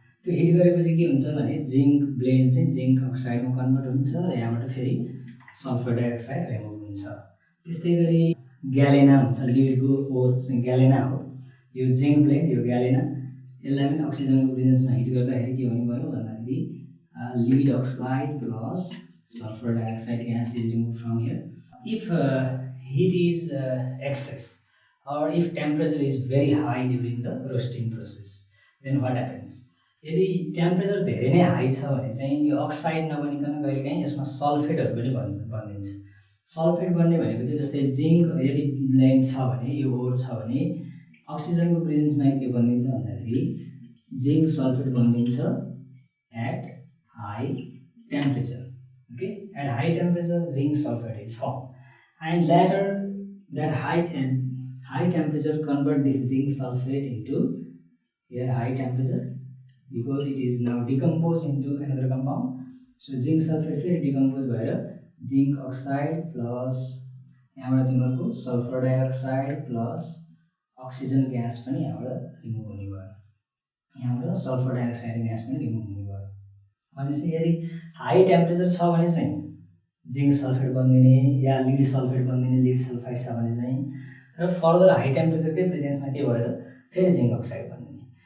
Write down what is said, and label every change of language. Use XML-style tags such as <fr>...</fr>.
<ne>त्यो हिट गरेपछि के हुन्छ भने जिङ्क ब्लेन्ड चाहिँ जिङ्क अक्साइडमा कन्भर्ट हुन्छ र यहाँबाट फेरि सल्फर डाइअक्साइड रिमुभ हुन्छ। त्यस्तै गरी ग्यालेना हुन्छ, लिडको ओर चाहिँ ग्यालेना हो। यो जिङ्क ब्लेन्ड, यो ग्यालेना, यसलाई पनि अक्सिजनको प्रेजेन्समा हिट गर्दाखेरि के हुने भयो भन्दाखेरि lead oxide plus</ne> <en>sulfur dioxide gas is removed from here. If heat is excess or if temperature is very high during the roasting process, then what happens?</en> <ne>यदि टेम्परेचर धेरै नै हाई छ भने चाहिँ यो अक्साइड नबनिकन कहिलेकाहीँ यसमा सल्फेटहरू पनि बनिन्छ। सल्फेट बन्ने भनेको चाहिँ जस्तै जिङ्क यदि ब्लेन्ड छ भने, यो ओर छ भने अक्सिजनको प्रेजेन्समा के बनिन्छ भन्दाखेरि जिङ्क सल्फेट बनिन्छ</ne> <en>At high temperature. Okay, at high temperature zinc sulfate is formed, and later that high temperature convert this zinc sulfate into here high temperature, because it is now decomposed into another compound.</en> <ne>So zinc sulfate फेरि decompose भएर zinc oxide plus यहाँबाट तिमीहरूको sulphur dioxide plus oxygen gas पनि यहाँबाट remove हुने भयो, यहाँबाट sulphur dioxide gas पनि रिमुभ हुने भयो। भनेपछि यदि हाई टेम्परेचर छ भने चाहिँ जिङ्क सल्फेट बनिदिने या लिड सल्फेट बनिदिने, लिड सल्फाइड छ भने चाहिँ, र फर्दर हाई टेम्परेचरकै प्रेजेन्समा के भयो त फेरि जिङ्क अक्साइड बनिदिने।</ne>